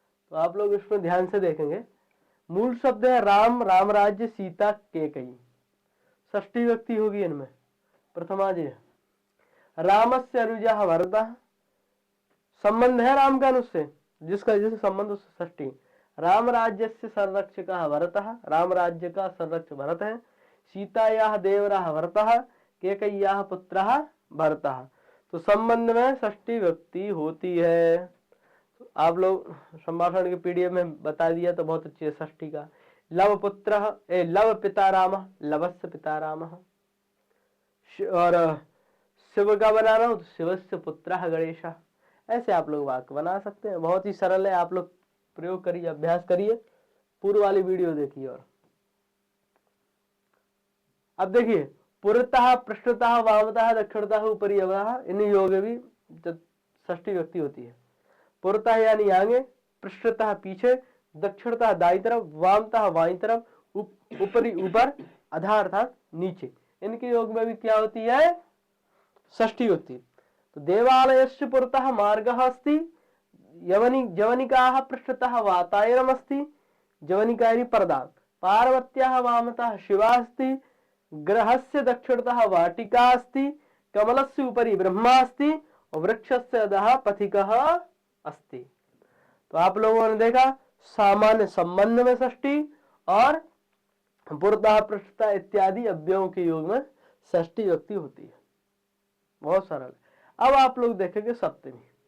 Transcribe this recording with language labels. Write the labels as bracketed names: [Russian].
[Hindi] तो आप लोग इसमें ध्यान से देखेंगे। मूल शब्द है राम, राम राज्य, सीता, केकई। षष्ठी विभक्ति होगी इनमें। प्रथमा जी [Sanskrit] रामस्य अनुजः भरतः, [Hindi] संबंध है राम का अनुजसे, जिसका जिससे संबंध उससे षष्ठी। राम राज्य से [Sanskrit] संरक्षकः भरतः, [Hindi] राम राज्य का संरक्षक भरत है। [Sanskrit] सीतायाः देवरः भरतः, केकय्याः पुत्रः भरतः। [Hindi] तो संबंध में षष्ठी विभक्ति होती है। तो आप लोग संभाषण के पीडीएफ में बता दिया तो बहुत अच्छी है षष्ठी का। [Sanskrit] लव पुत्रः, लव पिता रामः, लवस्य पिता रामः। [Hindi] और शिव का बनाना हो तो [Sanskrit] शिवस्य पुत्रः गणेशः। [Hindi] ऐसे आप लोग वाक्य बना सकते हैं, बहुत ही सरल है। आप लोग प्रयोग करिए, अभ्यास करिए, पूर्व वाली वीडियो देखिए। और अब देखिए, पुरतः, पृष्ठतः, वामतः, दक्षिणतः, ऊपरी, अवतः, इन योग भी षष्ठी विभक्ति होती है। पुरतः यानी आगे, पृष्ठतः पीछे, दक्षिणतः दाई तरफ, वामतः बाई तरफ, ऊपरी ऊपर, अधः अर्थात नीचे, इनके योग में भी क्या होती है? षष्ठी होती। [Sanskrit] तो देवालयस्य पुरतः मार्गः अस्ति, जवनिकाः पृष्ठतः वातायनम् अस्ति, [Hindi] जवनिका यानी पर्दा। [Sanskrit] पार्वत्याः वामतः शिवा अस्ति, गृहस्य दक्षिणतः वाटिका अस्ति, कमलस्य उपरि ब्रह्मा अस्ति और वृक्षस्य अधः पथिकः अस्ति। [Hindi] तो आप लोगों ने देखा सामान्य संबंध में षष्ठी और पुरतः, पृष्ठतः इत्यादि अव्ययों के योग में षष्ठी विभक्ति होती है। बहुत सरल है। अब आप लोग देखेंगे सप्तमी।